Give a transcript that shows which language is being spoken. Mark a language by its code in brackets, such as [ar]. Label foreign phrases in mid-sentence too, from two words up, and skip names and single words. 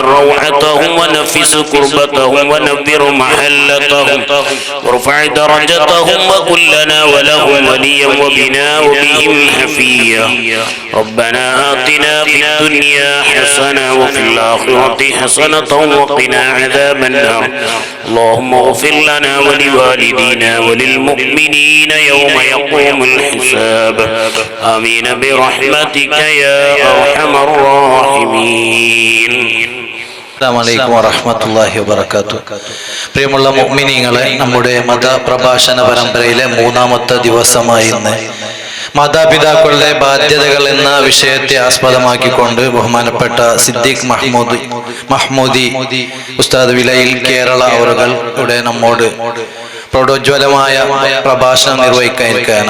[ar] روعتهم ونفس كربتهم ونبر محلتهم وارفع درجتهم وكلنا ولهم وليا وبنا وبهم حفيا ربنا آتنا في الدنيا حسنة وفي الآخرة حسنة وقنا عذاب النار اللهم اغفر لنا ولوالدينا وللمؤمنين يوم يقوم الحساب آمين برحمتك يا أرحم الراحمين. السلام ورحمة الله وبركاته. [ml] പ്രിയമുള്ള മുഅ്മിനീങ്ങളെ, നമ്മുടെ മതപ്രഭാഷണ പരമ്പരയിലെ മൂന്നാമത്തെ ദിവസമായി ഇന്ന് മാതാപിതാക്കളുടെ ബാധ്യതകൾ എന്ന വിഷയത്തെ ആസ്പദമാക്കിക്കൊണ്ട് ബഹുമാനപ്പെട്ട സിദ്ദീഖ് മഹ്മൂദി ഉസ്താദ് വിലയിൽ കേരള അവറുകൾ ഇവിടെ നമ്മോട് പ്രൗഢോജ്വലമായ പ്രഭാഷണം നിർവഹിക്കാനിരിക്കുകയാണ്.